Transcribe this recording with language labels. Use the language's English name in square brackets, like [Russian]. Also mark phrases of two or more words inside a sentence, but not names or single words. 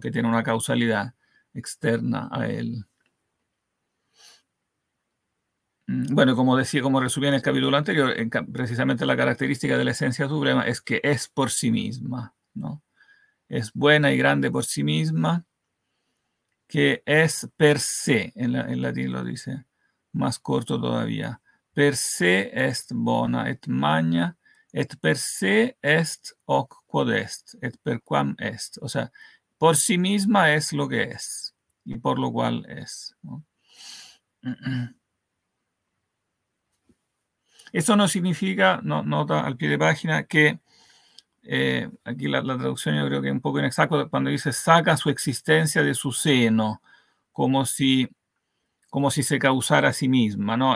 [Spanish] Que tiene una causalidad externa a él. Bueno, como decía, como resumí en el capítulo anterior, precisamente la característica de la esencia suprema es que es por sí misma, ¿no? Es buena y grande por sí misma, que es [Latin] per se, [Spanish] en latín lo dice, más corto todavía, [Latin] per se est bona, et magna, et per se est hoc quod est, et per quam est. [Spanish] O sea, por sí misma es lo que es, y por lo cual es, ¿no? Eso no significa, nota al pie de página, que aquí la traducción yo creo que es un poco inexacta cuando dice saca su existencia de su seno, como si se causara a sí misma, ¿no?